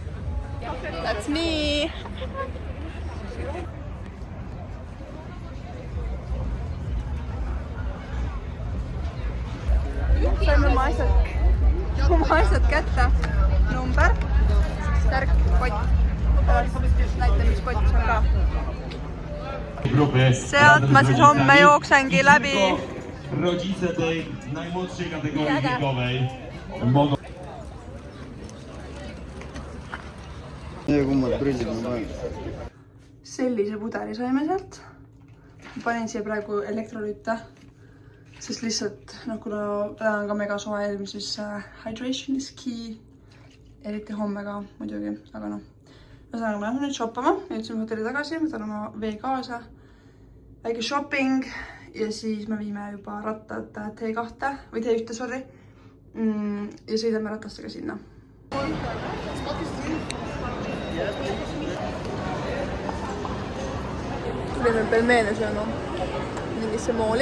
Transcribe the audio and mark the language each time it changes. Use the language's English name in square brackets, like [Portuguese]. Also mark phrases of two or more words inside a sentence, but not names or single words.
[English] That's me! [Estonian] Saime oma asjad kätte. Number, särk, kott. Näite, mis kott see on ka. Sealt ma siis homme jooksengi läbi. [Polish] Rodzice tej najmłodszej kategorii wiekowej mogą... [Estonian] Sellise pudeli saime sealt. Panin siia praegu elektrolüüte. Sest lihtsalt, kuna täna on ka mega soe ilm, siis [English] hydration is key. [Estonian] Eriti homme ka muidugi, aga noh. Ühesõnaga, me lähme nüüd shoppama. Jõudsime hotelli tagasi, võtan oma vee kaasa. Väike shopping ja siis me viime juba rattad T2 või T1, sorry. Ja sõidame ratastega sinna. Tulime pelmeene sööma mingisse mooli.